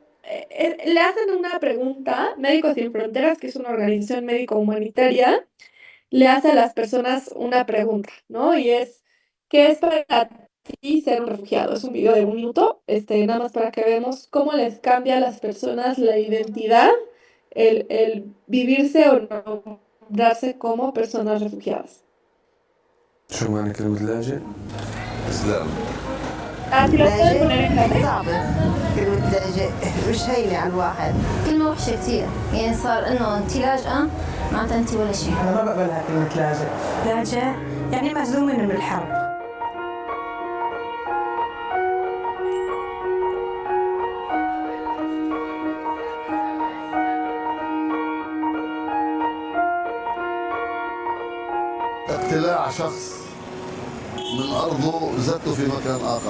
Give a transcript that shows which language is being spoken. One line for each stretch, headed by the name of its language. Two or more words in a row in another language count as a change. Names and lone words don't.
Spanish: Le hacen una pregunta, Médicos Sin Fronteras, que es una organización médico-humanitaria, le hace a las personas una pregunta, ¿no? Y es, ¿qué es para ti ser un refugiado? Es un video de 1 minuto, nada más para que veamos cómo les cambia a las personas la identidad, el vivirse o nombrarse como personas refugiadas.
Arabic: شو معنى كلمة لاجئ؟ إسلام.
Spanish: Ah, si lo puedes poner en la
Arabic: صعبة كلمة لاجئ مش هينة على الواحد. كلمة وحشة كتير، يعني صار إنه أنت لاجئة معناتها أنت ولا شيء. أنا ما بقبلها كلمة لاجئ. لاجئ يعني مهزوم من الحرب. اقتلاع شخص من أرضه ذاته في مكان آخر.